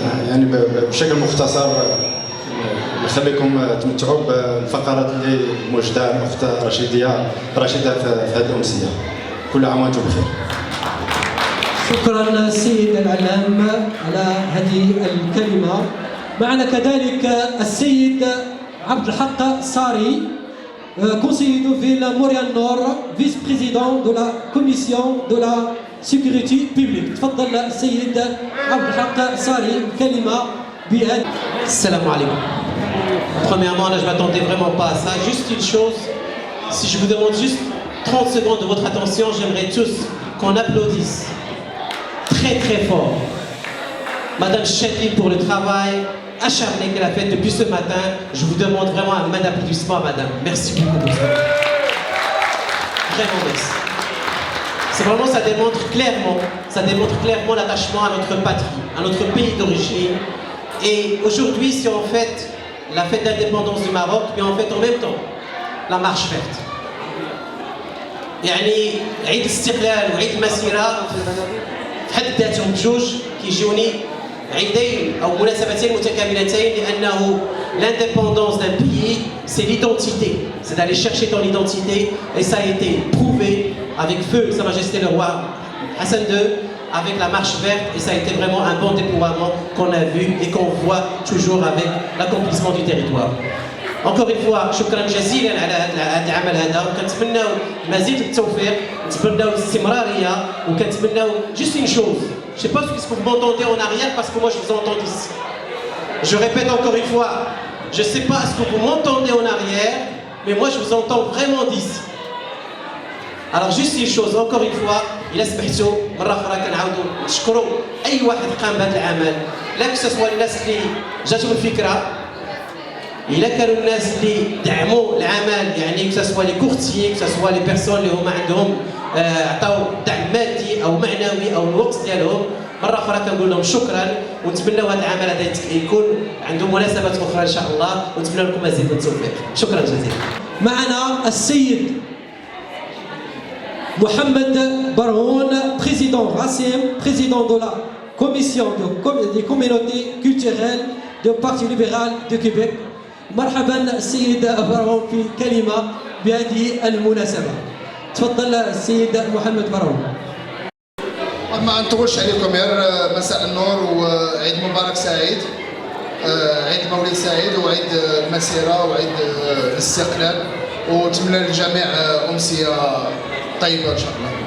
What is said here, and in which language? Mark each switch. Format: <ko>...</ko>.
<ar>يعني بشكل مختصر نخليكم تمتعوا بالفقرات اللي موجوده الاخت رشيده في هذه الامسيه. كل عام وانتم بخير. شكرا السيد العلام على هذه الكلمه. معنا كذلك السيد</ar> <fr>عبد الحق صاري، conseiller de ville Montréal Nord, vice-président de la commission de la sécurité publique.</fr> <ar>تفضل السيد عبد الحق صاري كلمة بهذه. السلام عليكم.</ar> <fr>Premièrement, là, je m'attendais vraiment pas à ça. Juste une chose, si je vous demande juste 30 secondes de votre attention, j'aimerais tous qu'on applaudisse très très fort Madame Chetty pour le travail acharné qu'elle a fait depuis ce matin. Je vous demande vraiment un main d'applaudissement, madame. Merci beaucoup pour ça. Vraiment merci. C'est vraiment, ça démontre clairement l'attachement à notre patrie, à notre pays d'origine. Et aujourd'hui, si on fête la fête d'indépendance du Maroc, puis on fête en même temps la marche verte.</fr> <ar>يعني عيد الاستقلال وعيد المسيرة في حد ذاتهم بجوج كيجوني عيدين أو مناسبتين متكاملتين، لأنه</ar> <fr>l'indépendance d'un pays, c'est l'identité. C'est d'aller chercher ton identité, et ça a été prouvé avec feu Sa Majesté le Roi Hassan II, avec la marche verte, et ça a été vraiment un bon déploiement qu'on a vu et qu'on voit toujours avec l'accomplissement du territoire. Encore une fois,</fr> <ar>شكرا جزيلا على هذا العمل هذا، وكنتمناو مزيد التوفيق، نتمناو الاستمرارية، وكنتمناو</ar> <fr>juste une chose. Je ne sais pas si vous m'entendez en arrière parce que moi je vous entends d'ici. Je répète encore une fois, je ne sais pas ce que vous m'entendez en arrière, mais moi je vous entends vraiment d'ici. Alors juste une chose, encore une fois,</fr> <ar>إلا سمحتوا مرة أخرى كنعاودوا نشكروا أي واحد قام بهذا العمل، لا</ar> <fr>que ce soit</fr> <ar>الناس اللي جاتهم الفكرة، إلا كانوا الناس اللي دعموا العمل، يعني</ar> <fr>que ce soit les courtiers, que ce soit les personnes</fr> <ar>اللي هما عندهم عطاو دعم مادي أو معنوي أو الوقت ديالهم، مرة أخرى كنقول لهم شكرا. ونتمنوا هذا العمل هذا يكون عنده مناسبات اخرى ان شاء الله، ونتمنى لكم مزيد من التوفيق. شكرا جزيلا. معنا السيد</ar> <fr>محمد برهون président RACEM, président de la commission des communautés culturelles du Parti libéral du Québec.</fr> <ar>مرحبا السيد برهون في كلمة بهذه المناسبة. تفضل السيد محمد برهون. ما نطولش عليكم غير مساء النور وعيد مبارك سعيد، عيد مولد سعيد وعيد المسيرة وعيد الاستقلال، ونتمنى للجميع أمسية طيبة إن شاء الله.</ar>